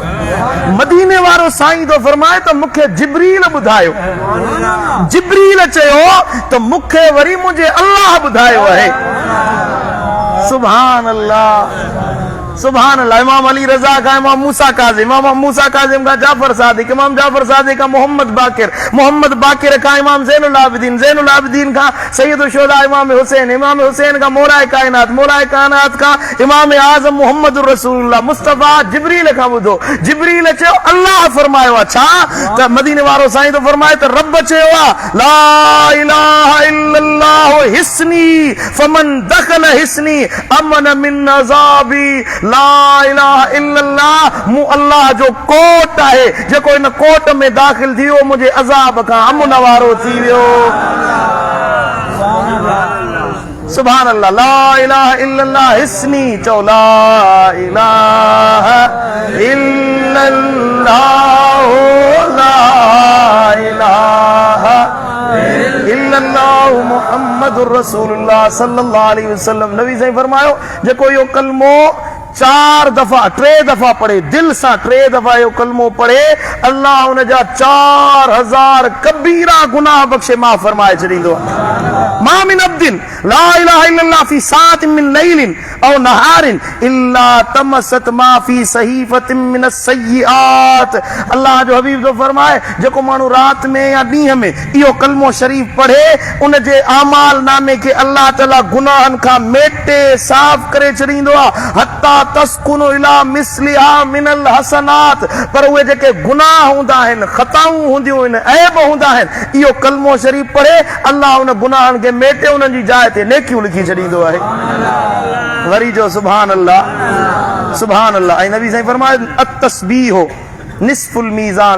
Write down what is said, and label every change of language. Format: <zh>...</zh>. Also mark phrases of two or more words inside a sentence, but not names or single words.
<sd>मदीने वारो साईं जो फरमाए त मूंखे जिब्रील ॿुधायो। जिब्रील चयो त मूंखे वरी मुंहिंजे अल्लाह ॿुधायो आहे।</sd> <ar>سبحان الله سبحان الله.</ar> <sd>इमाम अली रज़ा का इमाम मूसा काज़िम, इमाम मूसा काज़िम का जाफर सादिक, इमाम जाफर सादिक का मोहम्मद बाकिर, मोहम्मद बाकिर का इमाम ज़ैनुल आबिदीन, ज़ैनुल आबिदीन का सैयद शुहदा इमाम हुसैन, इमाम हुसैन का मौलाए कायनात का इमाम आज़म मोहम्मद रसूलुल्लाह मुस्तफ़ा जिब्रील का ॿुधो। जिब्रील चयो अल्लाह फरमायो आहे। छा त मदीने वारो साईं तो फरमाए त रब चयो आहे</sd> <ar>لا إله إلا الله حصني فمن دخل حصني أمن من عذابي. لا إله إلا الله</ar> <sd>मूं अल्लाह जो कोट आहे, जेको इन कोट में दाख़िल थी वियो मुंहिंजे अज़ाब खां अमन वारो थी वियो।</sd> <ar>سبحان الله. لا إله إلا الله حصني. چئو لا إله إلا الله لا إله إلا الله محمد رسول الله صلى الله عليه وسلم.</ar> <sd>नबी साईं फरमायो जेको इहो कलमो 4 दफ़ा 3 दफ़ा पढ़े, दिल सां 3 दफ़ा इहो कलमो पढ़े, अल्लाह उन जा 4000 कबीरा गुनाह बख़्शे माफ़ फरमाए छॾींदो आहे।</sd> <ar>ما من عبد لا إله إلا الله في ساعة من ليل أو نهار إلا طمست ما في صحيفة من السيئات.</ar> <sd>अल्लाह जो हबीब जो फरमाए जेको माण्हू रात में या ॾींहं में इहो कलमो शरीफ पढ़े, उन जे आमाल नामे खे अल्लाह ताला गुनाहनि खां मेटे साफ़ करे छॾींदो आहे।</sd> <ar>حتى تسكن إلى مثلها من الحسنات.</ar> <sd>पर उहे जेके गुनाह हूंदा आहिनि, ख़ताऊं हूंदियूं आहिनि, ऐब हूंदा आहिनि, इहो कलमो शरीफ पढ़े अल्लाह उन गुनाहनि खे मेटे उन्हनि जी जाइ ते नेकियूं लिखी छॾींदो आहे। वरी जो</sd> <ar>سبحان الله سبحان الله.</ar> <sd>ऐं नबी साईं फरमाए</sd> <ar>التسبيح هو نصف الميزان.</ar>